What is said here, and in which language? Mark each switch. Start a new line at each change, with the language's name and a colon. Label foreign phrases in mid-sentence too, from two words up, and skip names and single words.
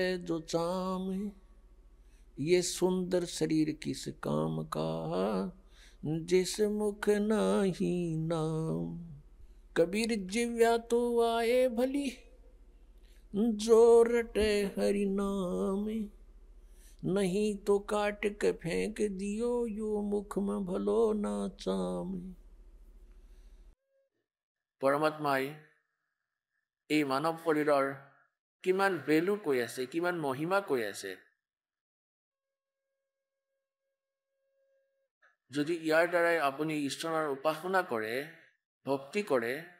Hindi: जो चाम ये सुंदर शरीर किस काम का जिस मुख नाही नाम कबीर जिव्या तो आए भली जो रटे हरि नाम नहीं तो काट के फेंक दियो यो मुख में भलो ना चाम
Assamese: পৰমাত্মাই এই মানৱ শৰীৰৰ কিমান ভেলু কৈ আছে কিমান মহিমা কৈ আছে যদি ইয়াৰ দ্বাৰাই আপুনি ঈশ্বৰৰ উপাসনা কৰে ভক্তি কৰে